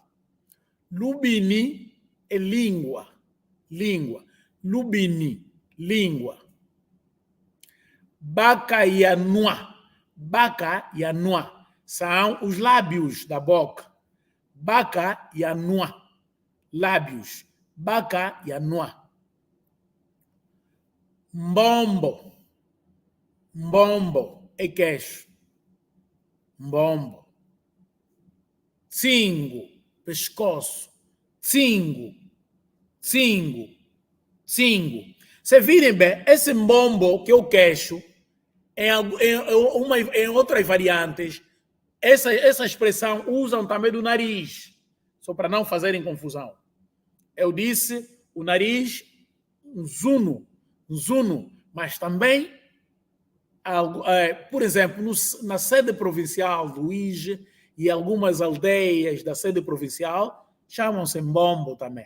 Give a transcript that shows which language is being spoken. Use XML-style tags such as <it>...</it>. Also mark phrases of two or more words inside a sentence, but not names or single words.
<pt>Lubini é língua. Língua. Lubini, língua.</pt> <kg>Bacaianua.</kg> <pt>Bacaianua são os lábios da boca. Bacaianua. Lábios.</pt> <kg>Bacaianua. Mbombo.</kg> <pt>Mbombo é queixo.</pt> <kg>Mbombo. Tsingo, pescoço. Tsingo. Tsingo. Tsingo.</kg> <pt>Vocês virem bem, esse mbombo que é o queixo, em outras variantes, essa expressão usam também do nariz, só para não fazerem confusão. Eu disse o nariz, um zuno, mas também, por exemplo, na sede provincial do IGE e algumas aldeias da sede provincial, chamam-se mbombo também.</pt>